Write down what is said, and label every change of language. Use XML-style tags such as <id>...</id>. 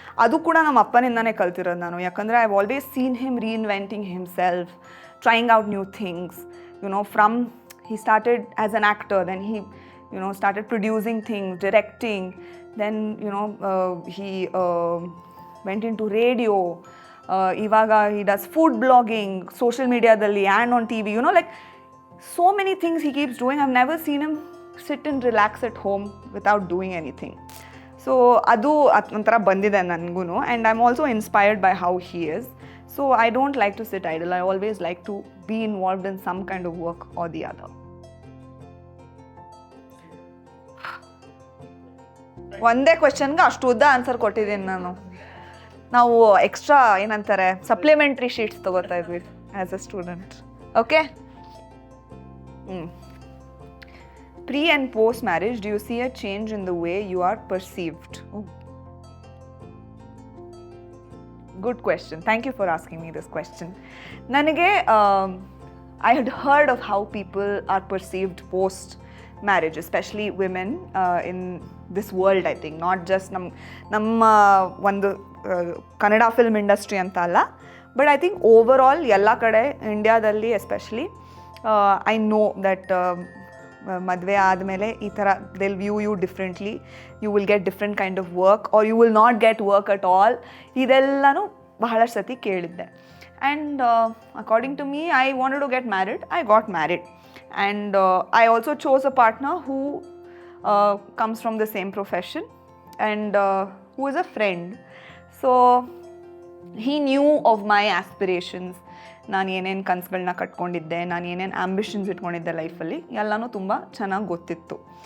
<kn>ಅದು ಕೂಡ ನಮ್ಮ ಅಪ್ಪನಿಂದನೇ ಕಲ್ತಿರೋದು ನಾನು.</kn> <en>ಯಾಕಂದರೆ I've always seen him reinventing himself, trying out new things. From he started as an actor, then started producing things, directing. Then he went into radio. Ivaga he does food blogging, social media dalli, and on TV, like so many things he keeps doing. I've never seen him sit and relax at home without doing anything. So</en> <kn>adu onthara bandide nangu,</kn> <en>and I'm also inspired by how he is. So I don't like to sit idle. I always like to be involved in some kind of work or the other.</en> <kn>ಒಂದೇ ಕ್ವೆಶನ್ಗೆ ಅಷ್ಟು ಉದ್ದ answer ಕೊಟ್ಟಿದ್ದೀನಿ ನಾನು. ನಾವು extra ಏನಂತಾರೆ supplementary sheets ತಗೋತಾ ಇದ್ವಿ as a student. Okay.</kn> <en>Pre and post marriage, do you see a change in the way you are perceived? Oh. Good question. Thank you for asking me this question. Nanage, I had heard of how people are perceived post marriage, especially women in this world, I think. Not just</en> <kn>ನಮ್ಮ ಒಂದು Kannada film industry ಅಂತ ಅಲ್ಲ,</kn> <en>but I think over all</en> <kn>ಎಲ್ಲ ಕಡೆ ಇಂಡಿಯಾದಲ್ಲಿ</kn> <en>especially I know that</en> <kn>ಮದುವೆ ಆದಮೇಲೆ ಈ ಥರ</kn> <en>They'll view you differently, you will get different kind of work or you will not get work at all.</en> <kn>ಇದೆಲ್ಲನೂ ಬಹಳಷ್ಟು ಸತಿ ಕೇಳಿದ್ದೆ.</kn> <en>And according to me, I wanted to get married. I got married. And I also chose a partner who comes from the same profession and who is a friend. So he knew of my aspirations.</en> <kn>ನಾನು ಏನೇನು ಕನಸುಗಳನ್ನ ಕಟ್ಕೊಂಡಿದ್ದೆ, ನಾನು ಏನೇನು ambitions ಇಟ್ಕೊಂಡಿದ್ದೆ ಲೈಫಲ್ಲಿ, ಎಲ್ಲನೂ ತುಂಬ ಚೆನ್ನಾಗಿ ಗೊತ್ತಿತ್ತು.</kn>